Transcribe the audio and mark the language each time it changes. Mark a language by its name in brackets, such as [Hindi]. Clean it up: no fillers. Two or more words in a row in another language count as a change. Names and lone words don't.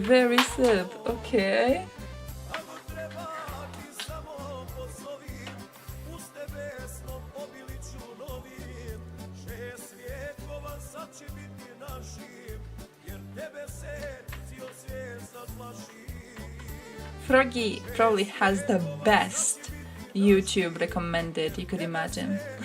[English] Very Serb, okay. [Serbian] Ako treba ti samo pozovi, uz tebe snom obiliću novim. 6 vijekova sad će biti našim, jer tebe se cijel svijet sad plaši. [English] Froggy probably has the best YouTube recommended you could imagine.